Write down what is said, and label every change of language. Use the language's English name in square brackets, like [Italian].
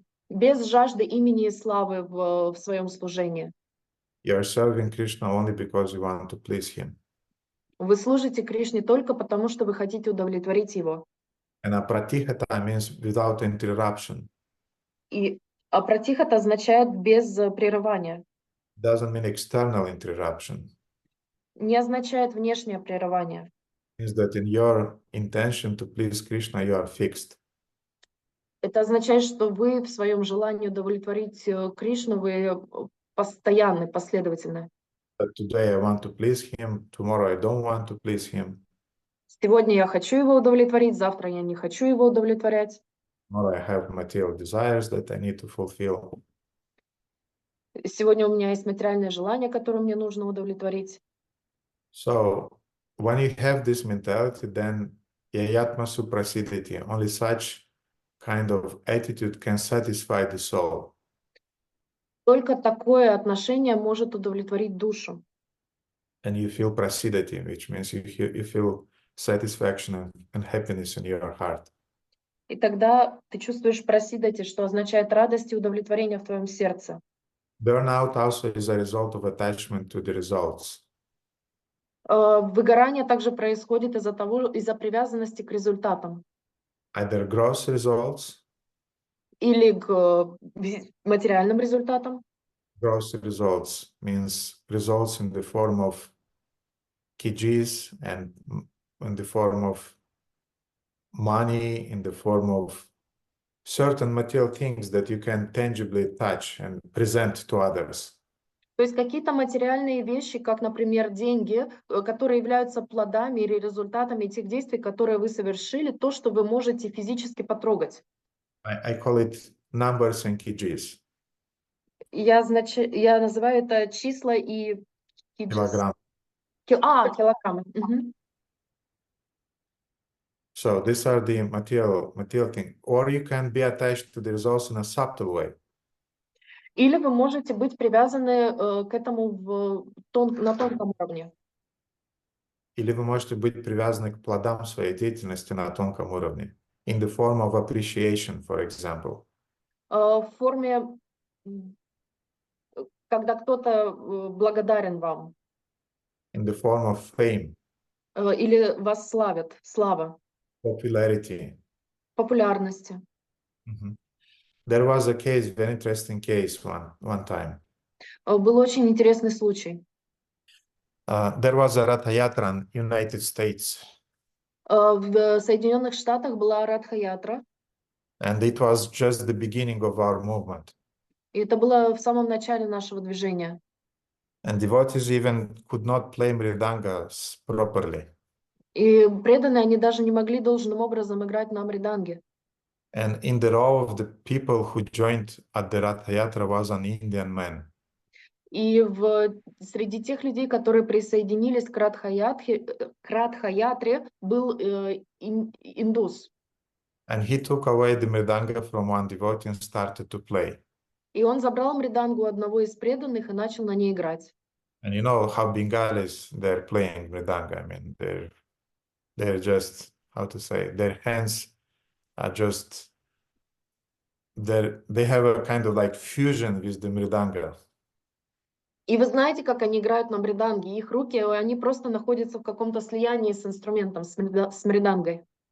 [Russian] Без жажды имени и славы в своем служении. [English] You are serving Krishna only because you want to please him. [Russian] Вы служите Кришне только потому, что вы хотите удовлетворить его. [English] And apratihata means without interruption. [Russian] И А пратихата означает без прерывания. [English] Doesn't mean external interruption. [Russian] Не означает внешнее прерывание. [English] It means that in your intention to please Krishna, you are fixed. [Russian] Это означает, что вы в своем желании удовлетворить Кришну, вы постоянны, последовательны. [English] But today I want to please him, tomorrow I don't want to please him. [Russian] Сегодня я хочу его удовлетворить, завтра я не хочу его удовлетворять. [English] Tomorrow I have material desires that I need to fulfill. [Russian] Сегодня у меня есть материальные желания, которые мне нужно удовлетворить. [English] So when you have this mentality, then [Sanskrit] yayatma suprasiditi, [English] only such kind of attitude can satisfy the soul. [Russian] Только такое отношение может удовлетворить душу. [English] And you feel prasiditi, which means you feel satisfaction and happiness in your heart. [Russian] И тогда ты чувствуешь прасидати, что означает радость и удовлетворение в твоем сердце. [English] Burnout also is a result of attachment to the results. [Russian] Выгорание также происходит из-за привязанности к результатам. [English] Either gross results, [Russian] Или к материальным результатам. [English] gross results means results in the form of kgs and in the form of money, in the form of certain material things that you can tangibly touch and present to others. [Russian] То есть какие-то материальные вещи, как, например, деньги, которые являются плодами или результатами тех действий, которые вы совершили, то, что вы можете физически потрогать. [English] I call it numbers and kgs. [Russian] Я называю это числа и [English] Kilogram. [Russian] килограммы. Мгм. [English] So these are the material thing. Or you can be attached to the results in a subtle way. [Russian] Или вы можете быть привязаны к этому на тонком уровне. Или вы можете быть привязаны к плодам своей деятельности на тонком уровне. [English] In the form of appreciation, for example. [Russian] В форме, когда кто-то благодарен вам. [English] In the form of fame. [Russian] Или вас славят, слава. [English] Popularity. [Russian] Популярности. Mm-hmm. [English] There was a case, very interesting case one time. [Russian] Был очень интересный случай. [English] There was a Ratha Yatra in United States. [Russian] В Соединенных Штатах была Радха-ятра. [English] And it was just the beginning of our movement. [Russian] И это было в самом начале нашего движения. [English] And devotees even could not play mridangas properly. [Russian] И преданные, они даже не могли должным образом играть на мриданге. [English] And in the row of the people who joined at the Ratha Yatra was an Indian man. [Russian] И среди тех людей, которые присоединились к Радха-ятре, был индус. [English] And he took away the mridanga from one devotee and started to play. [Russian] И он забрал мридангу одного из преданных и начал на ней играть. [English] And you know how Bengalis, they're playing mridanga. I mean, they're just, how to say, their hands are just, they have a kind of like fusion with the mridanga. [Russian] И вы знаете, как они играют на мриданге. Их руки, они просто находятся в каком-то слиянии с инструментом, с мридангой.